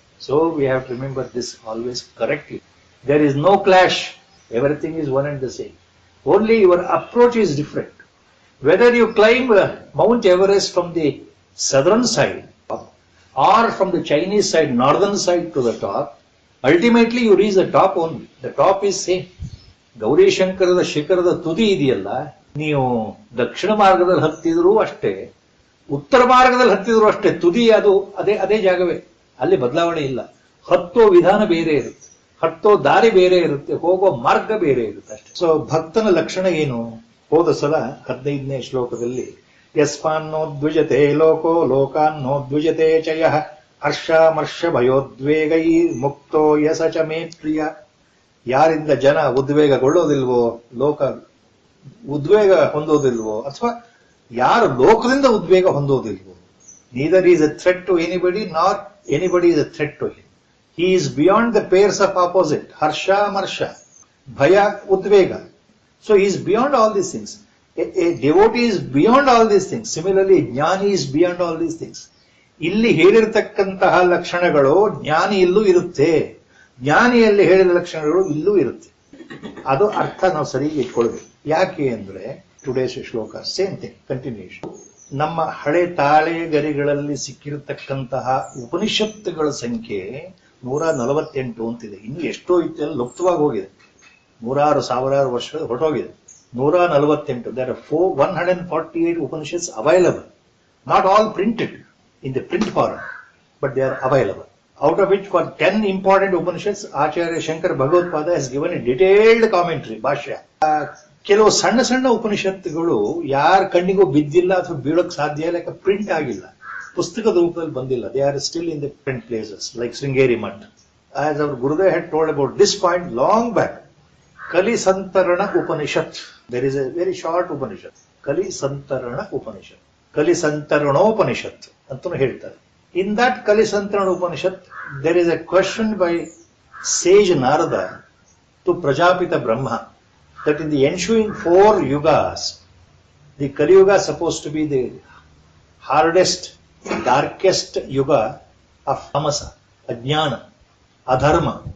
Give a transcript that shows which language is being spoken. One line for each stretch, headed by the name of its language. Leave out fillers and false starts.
English: So we have to remember this always correctly. There is no clash. Everything is one and the same. Only your approach is different. Whether you climb Mount Everest from the southern side or from the Chinese side, northern side to the top, ultimately you reach the top only. The top is same.
Kannada: Gauri ಶಂಕರದ ಶಿಖರದ ತುದಿ ಇದೆಯಲ್ಲ, ನೀವು ದಕ್ಷಿಣ ಮಾರ್ಗದಲ್ಲಿ ಹತ್ತಿದ್ರು ಅಷ್ಟೇ, ಉತ್ತರ ಮಾರ್ಗದಲ್ಲಿ ಹತ್ತಿದ್ರು ಅಷ್ಟೇ, ತುದಿ ಅದು ಅದೇ ಜಾಗವೇ. ಅಲ್ಲಿ ಬದಲಾವಣೆ ಇಲ್ಲ. ಹತ್ತೋ ವಿಧಾನ ಬೇರೆ ಇರುತ್ತೆ, ಹತ್ತೋ ದಾರಿ ಬೇರೆ ಇರುತ್ತೆ, ಹೋಗೋ ಮಾರ್ಗ ಬೇರೆ ಇರುತ್ತೆ ಅಷ್ಟೇ. ಸೊ ಭಕ್ತನ ಲಕ್ಷಣ ಏನು? ಹೋದ ಸಲ 15ನೇ ಶ್ಲೋಕದಲ್ಲಿ
Sanskrit: ಯಸ್ಮಾನ್ನೋದ್ವಿಜತೆ ಲೋಕೋ ಲೋಕಾನ್ನೋದ್ವಿಜತೆ ಚ ಯಃ ಹರ್ಷಾಮರ್ಷ ಭಯೋದ್ವೇಗೈ ಮುಕ್ತೋ ಯಸ ಚ ಮೇ ಪ್ರಿಯ.
Kannada: ಯಾರಿಂದ ಜನ ಉದ್ವೇಗಗೊಳ್ಳೋದಿಲ್ವೋ, ಲೋಕ ಉದ್ವೇಗ ಹೊಂದೋದಿಲ್ವೋ,
English: ಅಥವಾ ಯಾರು ಲೋಕದಿಂದ ಉದ್ವೇಗ ಹೊಂದೋದಿಲ್ವೋ, neither is a threat to anybody not anybody is a threat to him. He is beyond the pairs of opposite. ಹರ್ಷಾಮರ್ಷ, ಭಯ, ಉದ್ವೇಗ. So he is beyond all these things. A devotee is beyond all these things. Similarly, jnani is beyond all these things.
Kannada: ಇಲ್ಲಿ ಹೇಳಿರ್ತಕ್ಕಂತಹ ಲಕ್ಷಣಗಳು ಜ್ಞಾನಿಯಲ್ಲೂ ಇರುತ್ತೆ, ಜ್ಞಾನಿಯಲ್ಲಿ ಹೇಳಿದ ಲಕ್ಷಣಗಳು ಇಲ್ಲೂ ಇರುತ್ತೆ. ಅದು ಅರ್ಥ ನಾವು ಸರಿಯಾಗಿ ಇಟ್ಕೊಳ್ಬೇಕು. ಯಾಕೆ ಅಂದ್ರೆ
English: Today's shloka same thing, continuation.
Kannada: ನಮ್ಮ ಹಳೆ ತಾಳೆ ಗರಿಗಳಲ್ಲಿ ಸಿಕ್ಕಿರತಕ್ಕಂತಹ ಉಪನಿಷತ್ತುಗಳ ಸಂಖ್ಯೆ 148 ಅಂತಿದೆ. ಇನ್ನು ಎಷ್ಟೋ ಇತ್ತೆಲ್ಲ ಲುಪ್ತವಾಗಿ ಹೋಗಿದೆ, 100,000 ವರ್ಷ ಹೊರಟೋಗಿದೆ.
English: 148. There are 148 Upanishads available. Not all printed in the print form, but they are available. Out of which for 10 important Upanishads, Acharya Shankar Bhagavad has given a detailed commentary, Bhashya.
Kannada: ಕೆಲವು ಸಣ್ಣ ಸಣ್ಣ ಉಪನಿಷತ್ತುಗಳು ಯಾರ ಕಣ್ಣಿಗೂ ಬಿದ್ದಿಲ್ಲ ಅಥವಾ ಬೀಳೋಕ್ ಸಾಧ್ಯ ಇಲ್ಲ, ಯಾಕೆ ಪ್ರಿಂಟ್ ಆಗಿಲ್ಲ, ಪುಸ್ತಕದ ರೂಪದಲ್ಲಿ ಬಂದಿಲ್ಲ.
English: They are still in the print places, like Sringeri Math. As our Gurudev had told about this point long back, Kali Santarana Upanishad. There is a very short Upanishad, Kali Santarana Upanishad.
Kannada: ಕಲಿಸಂತರಣೋಪನಿಷತ್ ಅಂತಲೂ ಹೇಳ್ತಾರೆ.
English: In that Kalisantarana Upanishad, there is a question by sage Narada to Prajapita Brahma that in the ensuing 4 yugas, the Kali Yuga is supposed to be the hardest, darkest yuga of tamasa, ajnana, adharma.